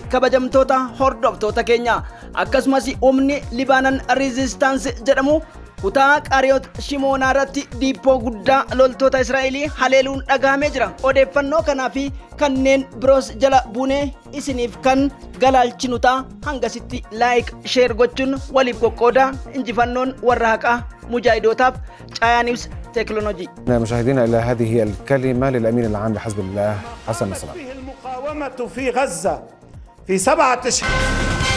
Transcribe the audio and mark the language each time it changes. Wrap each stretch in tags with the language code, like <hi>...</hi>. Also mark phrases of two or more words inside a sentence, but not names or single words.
<om>kabajamtoota hordoftoota keenya, akkasumas humni libaanan rizistaansi jedhamu kutaa qaariyoot shimoonaa irratti diippoo guddaa loltoota israa'elii haleeluun dhagahamee jira. odeeffannoo kanaa fi kanneen biroos jala buunee isiniif kan galaalchinu ta'a. hangasitti</om> <en>laayik sheer</en> <om>gochuun waliif qoqqoodaa. injifannoon warra haqaa mujaahidotaaf caayaa niws تكنولوجي.</om> <ar>مشاهدينا إلى هذه الكلمة للأمين العام لحزب الله حسن نصر الله. المقاومة في غزة في 7 أشهر</ar>